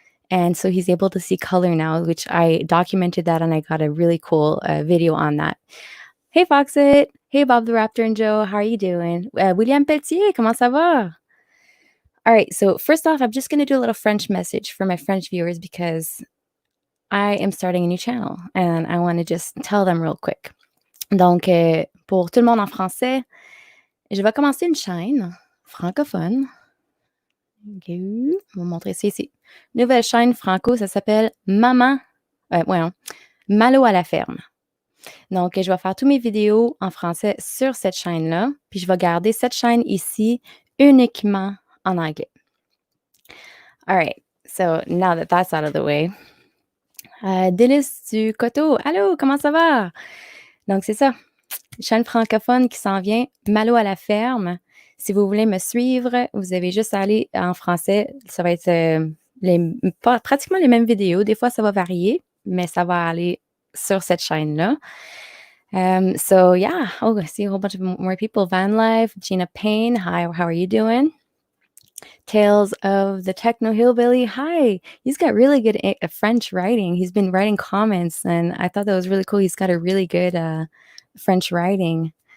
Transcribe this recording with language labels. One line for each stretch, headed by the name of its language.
English: And so he's able to see color now, which I documented that, and I got a really cool video on that. Hey, Foxit. Hey, Bob the Raptor and Joe. How are you doing? William Pelletier,
French: comment ça va?
English: All right. So, first off, I'm just going to do a little French message for my French viewers, because I am starting a new channel and I want to just tell them real quick.
French: Donc, pour tout le monde en français, je vais commencer une chaîne francophone. OK. Je vais vous montrer ça ici. Nouvelle chaîne franco, ça s'appelle Malo à la ferme. Donc, je vais faire tous mes vidéos en français sur cette chaîne-là, puis je vais garder cette chaîne ici uniquement en anglais.
English: All right, so now that that's out of the way, Délice du Coteau,
French: allô, comment ça va? Donc, c'est ça, chaîne francophone qui s'en vient, Malo à la ferme. Si vous voulez me suivre, vous avez juste à aller en français. Ça va être pratiquement les mêmes vidéos. Des fois, ça va varier, mais ça va aller sur cette chaîne-là.
English: So yeah, I see a whole bunch of more people. Van Life, Gina Payne, hi, how are you doing? Tales of the Techno Hillbilly, hi. He's got really good French writing. He's been writing comments, and I thought that was really cool. He's got a really good French writing.